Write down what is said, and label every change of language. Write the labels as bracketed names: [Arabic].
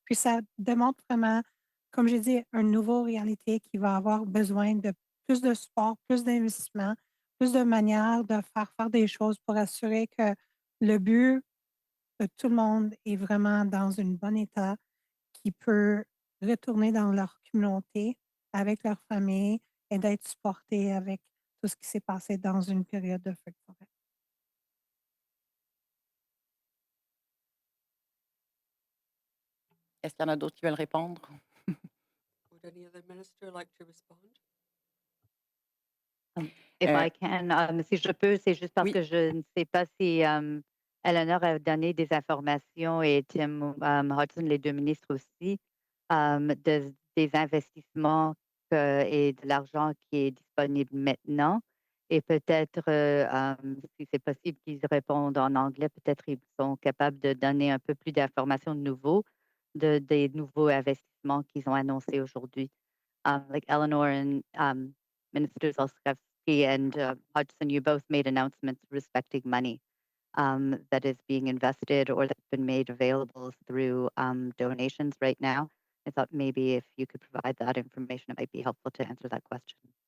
[French] Puis ça démontre vraiment, comme j'ai dit, une nouvelle réalité qui va avoir besoin de plus de support, plus d'investissement, plus de manières de faire des choses pour assurer que le but de tout le monde est vraiment dans un bon état, qui peut retourner dans leur communauté avec leur famille et d'être supporté avec tout ce qui s'est passé dans une période de feu de forêt. Est-ce qu'il y en a d'autres qui veulent répondre? [English] Would any other minister like to respond? If Euh, I can, [French] si je peux, c'est juste parce oui. que je ne sais pas si Eleanor a donné des informations et Tim Hudson, les 2 ministres aussi, des investissements et de l'argent qui est disponible maintenant. Et peut-être, si c'est possible qu'ils répondent en anglais, peut-être ils sont capables de donner un peu plus d'informations des nouveaux investissements qu'ils ont annoncés aujourd'hui. [English] Like Eleanor and Ministers Olszewski and Hodgson, you both made announcements respecting money that is being invested or that's been made available through donations right now. I thought maybe if you could provide that information, it might be helpful to answer that question.